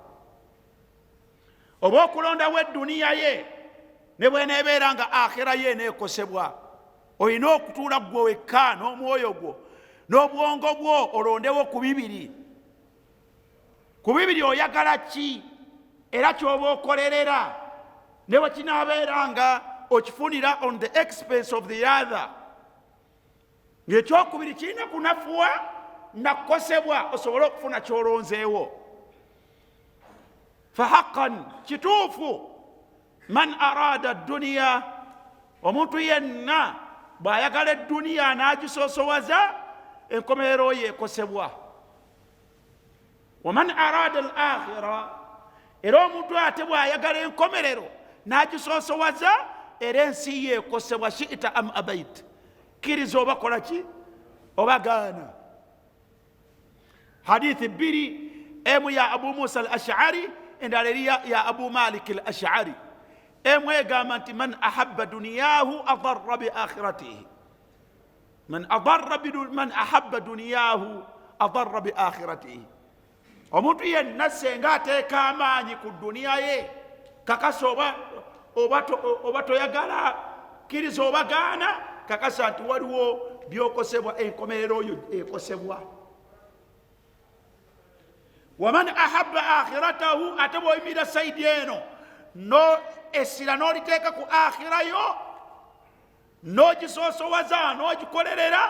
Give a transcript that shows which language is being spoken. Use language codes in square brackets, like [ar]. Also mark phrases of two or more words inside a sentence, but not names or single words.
[lg] oba okulondawo edduniya ye ne bweneeberanga akhira ye eneekosebwa olina okutuula gwe wekka n'omwoyo gwo n'obwongo bwo olondewo ku bibiri oyagala ki era kyoba okolerera ne bwe kinaabeeranga okifunira [en] on the expense of the other [lg] ng'ekyokubiri kirina kunafuwa nakosebwa osobole okufuna kyolonzeewo fahaqan kituufu [ar] من أراد دنيا [lg] omuntu yenna bw'ayagala edduniya n'agisosowaza enkomerero ye ekosebwa [ar] ومن أراد الآخرة [lg] era omuntu ate bw'ayagala enkomerero n'agisosowaza era ensi ye ekosebwa [ar] شئت أم أبيت [lg] kiriza oba kola ki oba gaana hadithi bbiri emu ya abu musa al ash'ari endala eri ya abu malik al ash'ari emu egamba nti [ar] من أحب دنياه أضر بآخرته من أحب دنياه أضر بآخرته [lg] omuntu yenna senga ateeka amaanyi ku duniya ye kakasa oba toyagala kiriza oba gaana kakasa nti waliwo byokosebwa enkomerero oyo ekosebwa [ar] ومن أحب آخرته [lg] ate bw'oyimira saidi eno no essira n'oliteeka ku akhirayo n'ogisosowaza n'ogikolerera